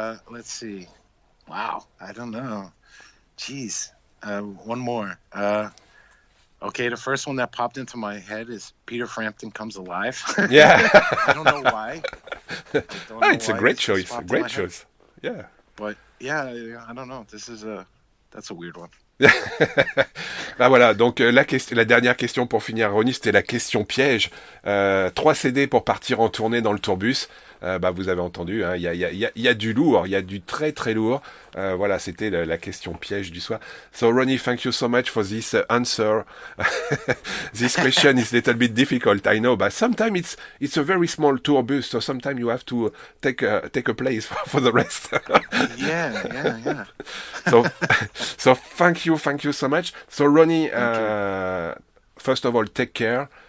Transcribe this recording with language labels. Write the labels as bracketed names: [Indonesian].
[English] Let's see. Wow, I don't know. Jeez. One more. Okay, the first one that popped into my head is Peter Frampton Comes Alive. Yeah. I don't know why. It's a great choice. Great choice. Yeah. But yeah, I don't know. That's a weird one. [French] Bah voilà, donc la dernière question pour finir, Ronnie, c'était la question piège. 3 CD pour partir en tournée dans le tourbus. Bah vous avez entendu, hein, il y a du lourd, il y a du très très lourd. Voilà, c'était la question piège du soir. [English] So Ronnie, thank you so much for this answer. This question is a little bit difficult, I know, but sometimes it's a very small tourbus, so sometimes you have to take a place for the rest. Yeah. So, so thank you so much. So Ronnie, first of all, take care.